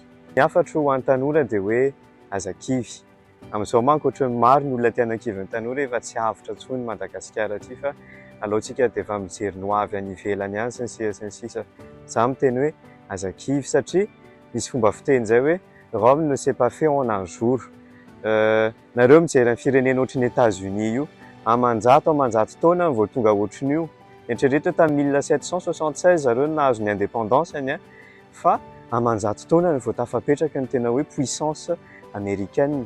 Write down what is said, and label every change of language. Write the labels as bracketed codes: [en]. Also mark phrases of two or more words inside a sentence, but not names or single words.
[mg] Ny hafatra ho an'ny tanora dia hoe azakivy. Amin'izao manko ohatran'ny maro ny olona tiana-kivy ny tanora efa tsy avotra intsony Madagasikara aty fa alohantsika dia efa mijery ny ho avy any ivelany ihany sy ny sisa. Izaho miteny hoe azakivy satria misy fomba fiteny izay hoe [fr] Rome ne s'est pas fait en un jour. [mg] Nareo mijery ny firenena ohatrin'ny États-Unis io, amanjato taona vao tonga ohatrin'io. Eritreretra tamin'ny 1776 zareo nahazo ny indépendance-ny, fa amanjato taona vao tafapetraka ny tena hoe [fr] puissance américaine.